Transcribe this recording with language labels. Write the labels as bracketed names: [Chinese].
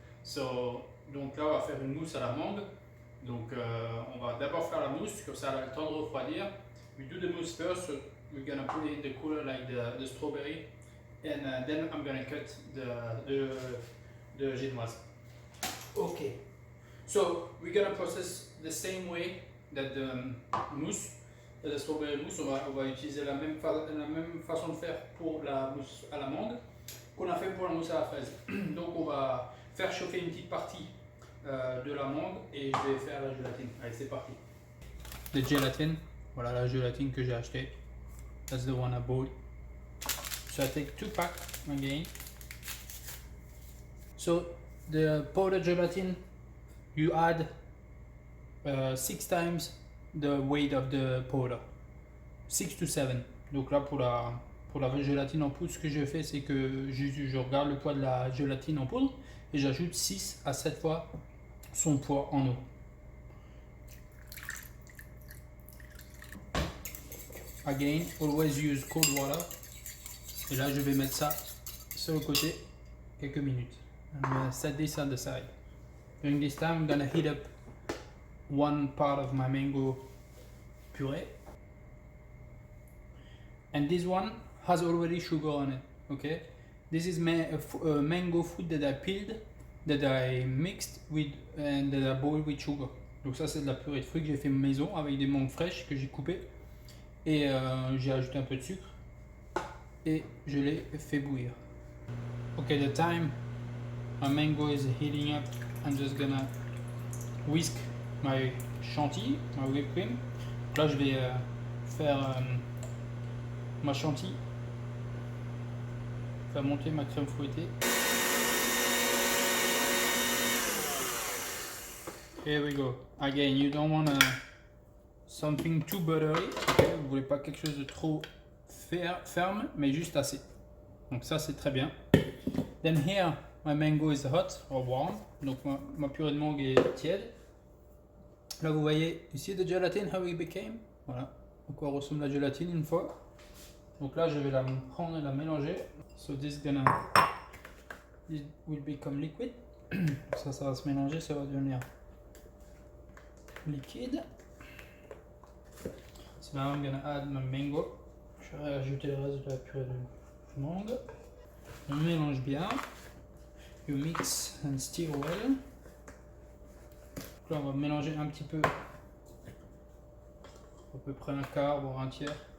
[French] So, donc là on va faire une mousse à la mangue. Donc on va d'abord faire la mousse, comme ça elle a le temps de refroidir. [English] We do the mousse first, so we're gonna put it in the cooler like the strawberry, and then I'm gonna cut the génoise. Okay, so we're gonna process the same way that the mousse. [French] La [English] strawberry mousse, [French] on va utiliser la même façon de faire pour la mousse à la mangue qu'on a fait pour la mousse à la fraise. Donc on va faire chauffer une petite partie de la mangue et je vais faire la gélatine. Allez, c'est parti. [English] The gelatin, [French] voilà la gélatine que j'ai acheté. [English] That's the one I bought. So I take 2 packs again. So the powdered gelatin, you add 6 times the weight of the powder, 6 to 7. [French] Donc là pour la gélatine en poudre, ce que je fais c'est que je regarde le poids de la gélatine en poudre et j'ajoute 6 à 7 fois son poids en eau. [English] Again, always use cold water. [French] Et là je vais mettre ça sur le côté quelques minutes. [English] I'm gonna set this on the side. During this time I'm gonna heat up one part of my mango puree, and this one has already sugar on it. Okay, this is mango fruit that I peeled, that I mixed with and that I boiled with sugar. [French] Donc ça c'est de la purée de fruits que j'ai fait maison avec des mangues fraîches que j'ai coupées et j'ai ajouté un peu de sucre et je l'ai fait bouillir. [English] Okay, the time my mango is heating up, I'm just gonna whisk my chantilly, my whipped cream. [French] Là je vais faire ma chantilly, faire monter ma crème fouettée. [English] Here we go. Again, you don't want something too buttery. Okay? [French] Vous voulez pas quelque chose de trop ferme, mais juste assez. Donc ça c'est très bien. [English] Then here my mango is hot or warm. [French] Donc ma purée de mangue est tiède. Là vous voyez ici [English] the gelatin how it became. [French] Voilà à quoi ressemble la gélatine une fois. Donc là je vais la prendre et la mélanger. [English] So this will become liquid. [French] Ça va se mélanger, ça va devenir liquide. [English] So now I'm gonna add my mango. [French] Je vais rajouter le reste de la purée de mangue. On mélange bien. [English] You mix and stir well. [French] Là on va mélanger un petit peu, à peu près un quart voire un tiers.